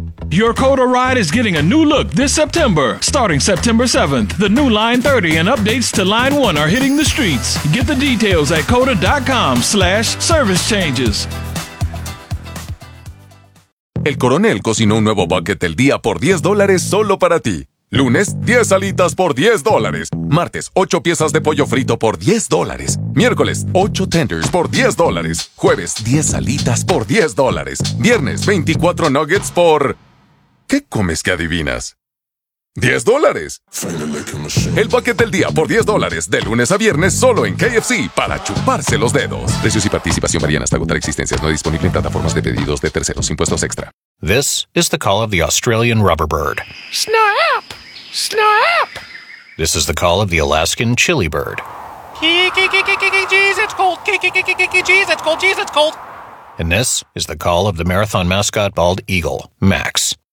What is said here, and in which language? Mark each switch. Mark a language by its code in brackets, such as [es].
[en] Your Coda ride is getting a new look this September. Starting September 7th, the new Line 30 and updates to Line 1 are hitting the streets. Get the details at coda.com/service changes. [es] El Coronel cocinó un nuevo bucket del día por $10 solo para ti. Lunes, 10 alitas por $10. Martes, 8 piezas de pollo frito por $10. Miércoles, 8 tenders por $10. Jueves, 10 alitas por $10. Viernes, 24 nuggets por... ¿qué comes que adivinas? $10. El paquete del día por $10 de lunes a viernes solo en KFC para chuparse los dedos. Precios y participación varían hasta agotar existencias. No disponible en plataformas de pedidos de terceros. Impuestos extra. [en] This is the call of the Australian rubber bird. Snap! Snap! This is the call of the Alaskan chili bird. Jeez, it's cold. Jeez, it's cold. Jeez, it's cold. And this is the call of the marathon mascot bald eagle, Max.